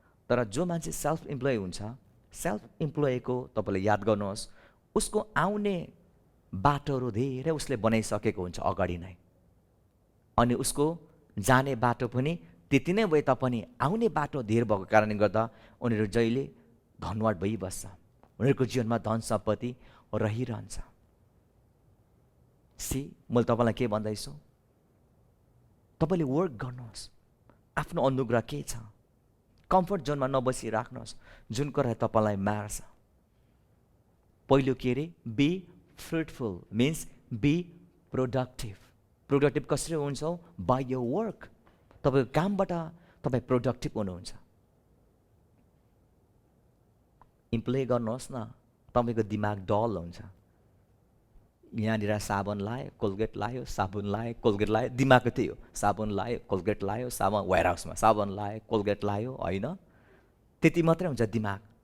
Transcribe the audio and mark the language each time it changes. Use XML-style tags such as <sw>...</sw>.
<ne>तर जो मान्छे सेल्फ इम्प्लोय हुन्छ, सेल्फ इम्प्लोयको तपाईँले याद गर्नुहोस्, उसको आउने बाटोहरू धेरै उसले बनाइसकेको हुन्छ अगाडि नै, अनि उसको जाने बाटो पनि त्यति नै भए तापनि आउने बाटो धेर भएको कारणले गर्दा उनीहरू जहिले धनवान भइबस्छ, उनीहरूको जीवनमा धन सम्पत्ति रहिरहन्छ। मैले तपाईँलाई के भन्दैछु, तपाईँले वर्क गर्नुहोस्, आफ्नो अनुग्रह के छ, कम्फर्ट जोनमा नबसिराख्नुहोस् जुन कुरा तपाईँलाई मार्छ। पहिलो के अरे,</ne> <en>Be fruitful means be productive.</en> <ne>Productive कसरी हुन्छौ?</ne> <en>By your work.</en> <ne>तपाईँको कामबाट तपाईँ प्रोडक्टिभ हुनुहुन्छ। इम्प्लोय गर्नुहोस् न, तपाईँको दिमाग डल हुन्छ। यहाँनिर साबुन लायो, कोलगेट लायो, साबुन लायो, कोलगेट लायो, दिमागको त्यही हो, साबुन लायो, कोलगेट लायो, साबुन वेयर हाउसमा साबुन लायो, कोलगेट लायो, होइन त्यति मात्रै हुन्छ दिमाग।</ne>